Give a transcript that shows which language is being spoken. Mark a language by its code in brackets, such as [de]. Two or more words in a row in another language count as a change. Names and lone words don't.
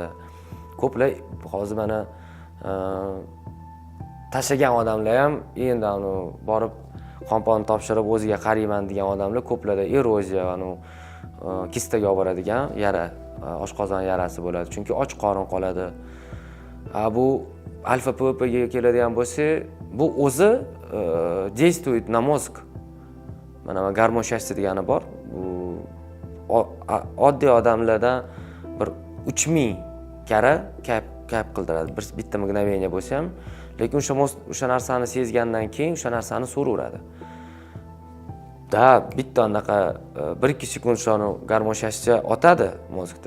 [uz] Ko'plar hozir mana tashlagan odamlar ham endi uni borib kompon topshirib o'ziga qarayman degan odamlar ko'plarda eroziya va kistaga olib boradigan yara, oshqozon yarasi bo'ladi. Chunki och qorin qoladi. Bu alfa PPga keladigan bo'lsa, bu o'zi [ru] действует на мозг. [uz] Mana [ru] гормон счастья [uz] degani bor. Bu oddiy odamlardan bir 3000 karra kayf qildiradi. Bitta mgновение bo'lsa ham, lekin o'sha narsani sezgandan keyin o'sha narsani so'raveradi. Bitta anaqa 1-2 sekund shuni [ru] гормон счастья [uz] otadi mozgda.